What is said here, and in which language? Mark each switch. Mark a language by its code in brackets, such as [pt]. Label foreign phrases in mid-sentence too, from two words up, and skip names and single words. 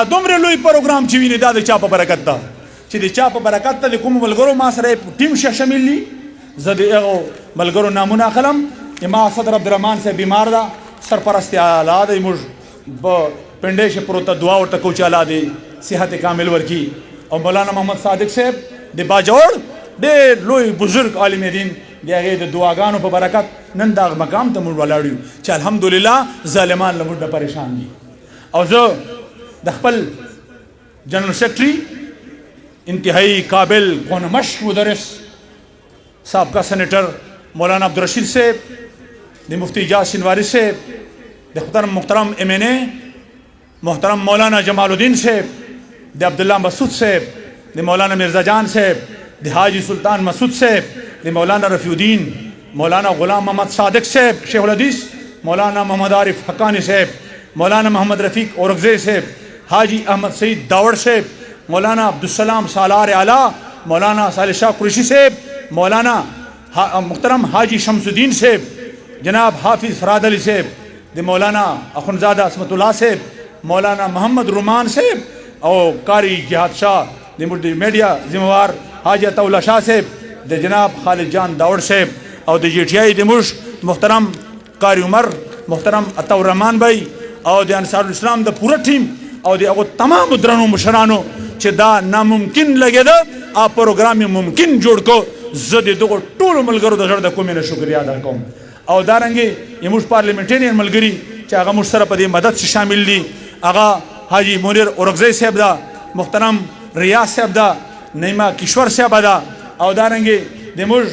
[ps] دومره لوی پروګرام چې وینئ دا د چا په برکت ده چې د چا په برکت ته د کومو ملګرو ما سره ټیم شامل دي زه د هغو ملګرو نامونه اخلم ما صدر عبدالرحمن صاحب بیمار ده سرپرست اعلی دی موږ په پنډۍ چې پروت دعا ورته کوو چې الله دې صحت کامل ورکړي او مولانا محمد صادق صاحب د باجوړ ډېر لوی بزرګ عالم دین د هغې د دعاګانو په برکت نن دا مقام ته موږ ولاړ یو چې الحمدلله ظالمان له موږ نه پریشان دي او زه د خپل جنرل سیکرټری انتہائی قابل کون مشق مدرس سابقہ سینیٹر مولانا عبدالرشید صاحب د مفتی اجاز شنواری صاحب د محترم ایم این اے محترم مولانا جمال الدین صاحب د عبداللہ مسعود صاحب د مولانا مرزا جان صاحب د حاجی سلطان مسعود صاحب د مولانا رفیع الدین مولانا غلام محمد صادق صاحب شیخ الحدیث مولانا محمد عارف حقانی صاحب مولانا محمد رفیق اورگزے صاحب حاجی احمد سعید داوڑ صاحب مولانا عبدالسلام سالار اعلیٰ مولانا صالح شاہ قریشی صاحب مولانا محترم حاجی شمس الدین صاحب جناب حافظ فراد علی صاحب د مولانا اخنزادہ عصمت اللہ صاحب مولانا محمد رومان صاحب اور قاری جہاد شاہ د میڈیا ذمہ وار حاجی عطا اللہ شاہ صاحب د جناب خالد جان داوڑ صاحب اور د جی ٹی آئی د مشق محترم قاری عمر محترم عطا الرحمان بھائی اور د انصار الاسلام د پورا ٹیم اور د تمام درنو مشرانو چې دا ناممکن لګېده ا پروګرام ممکن جوړ کو زه د دغو ټولو ملګرو د زړه د کومې نه شکریا ادا کوم او دارنګې زموږ پارلیمنټرین ملګري چې هغه موږ سره په دې مدد شامل دي هغه حاجی منیر اورگزے صاحب دا محترم ریاض صاحب دا نعیمه کشور صاحب دا او دارنګې د